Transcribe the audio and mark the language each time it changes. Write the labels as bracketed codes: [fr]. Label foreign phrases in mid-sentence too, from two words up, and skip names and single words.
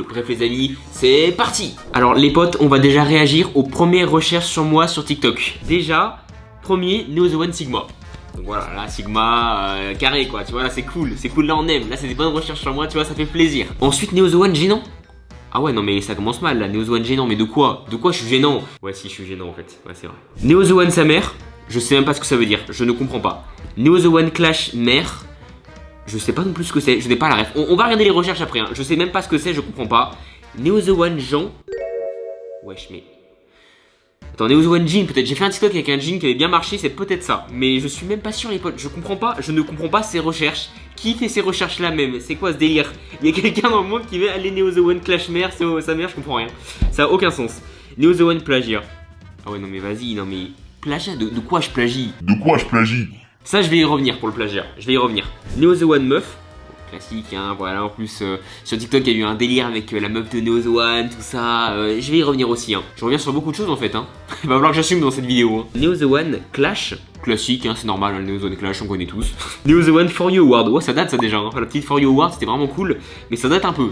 [fr] Bref les amis, c'est parti. Alors les potes, on va déjà réagir aux premières recherches sur moi sur TikTok. Déjà, premier, Neo the One Sigma. Donc voilà, là Sigma carré quoi, tu vois, là c'est cool, là on aime. Là c'est des bonnes recherches sur moi, tu vois, ça fait plaisir. Ensuite, Neo the One gênant. Ah ouais non mais ça commence mal là, Neo the One gênant, mais de quoi? De quoi je suis gênant? Ouais si je suis gênant en fait, ouais c'est vrai. Neo the One sa mère, je sais même pas ce que ça veut dire, je ne comprends pas. Neo the One clash mère. Je sais pas non plus ce que c'est, je n'ai pas la ref. On va regarder les recherches après, hein. Je sais même pas ce que c'est, je comprends pas. Neo the One Jean. Wesh, mais. Attends, Neo the One Jean, peut-être. J'ai fait un TikTok avec un jean qui avait bien marché, c'est peut-être ça. Mais je suis même pas sûr, les potes. Je comprends pas, je ne comprends pas ces recherches. Qui fait ces recherches là même? C'est quoi ce délire? Il y a quelqu'un dans le monde qui veut aller Neo the One Clash mère, sa mère, je comprends rien. Ça a aucun sens. Neo the One plagiat. Ah ouais, non mais vas-y, non mais. Plagiat, de quoi je plagie? Ça, je vais y revenir pour le plagiat, je vais y revenir. Neo the One meuf, classique, hein, voilà, en plus, sur TikTok, il y a eu un délire avec la meuf de Neo the One, tout ça, je vais y revenir aussi, hein. Je reviens sur beaucoup de choses, en fait, hein. Il va falloir que j'assume dans cette vidéo, hein. Neo the One Clash, classique, hein, c'est normal, hein, le Neo the One Clash, on connaît tous. Neo the One For You Award, ouais, ça date, ça, déjà, hein. La petite For You Award, c'était vraiment cool, mais ça date un peu.